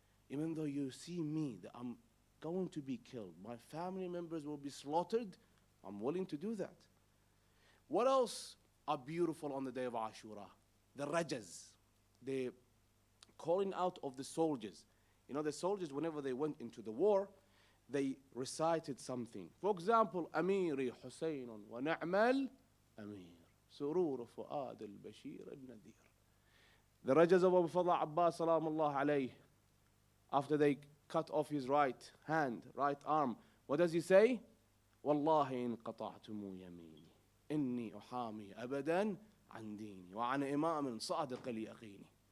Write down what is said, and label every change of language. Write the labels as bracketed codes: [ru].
[en] Even though you see me, that I'm going to be killed, my family members will be slaughtered, I'm willing to do that. What else are beautiful on the day of Ashura? The rajas, the calling out of the soldiers. You know, the soldiers, whenever they went into the war, they recited something. For example, [ar] Amiri Husaynun wa na'mal Amir. سرور فؤاد البشير النذير. [en] The Rajas of Abu Fadl Abbas salamullah alayhi, after they cut off his right hand, right arm, what does he say? [ar] والله إن قطعتم يميني إني أحامي أبدا عن ديني وعن إمام صادق ليقيني.